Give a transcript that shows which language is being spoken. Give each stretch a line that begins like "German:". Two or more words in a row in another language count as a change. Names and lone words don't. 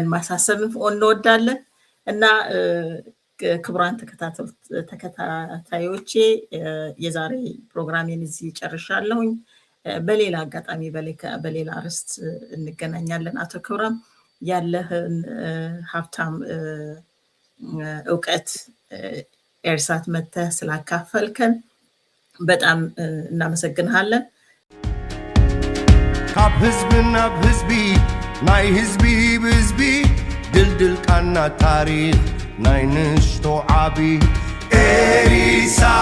Amharic: ማሳሰብ እንወዳለን እና ክቡራን ተከታታዮቼ የዛሬ ፕሮግራሜን እዚህ ጨርሻለሁኝ። በሌላ አጋጣሚ በሌላ ርዕስ እንገናኛለን። አቶ ክብረም ያለህን ሀብታም እውቀት ኤርሳት መጥተህ ስላካፈልከን በጣም እናመሰግንሃለን።
Tigrinya: ካብ ህዝቢ ናብ ህዝቢ ናይ ህዝቢ ብህዝቢ ድልድል ቃና ታሪክ ናይ ንሽቶ ዓቢ ኤሪሳ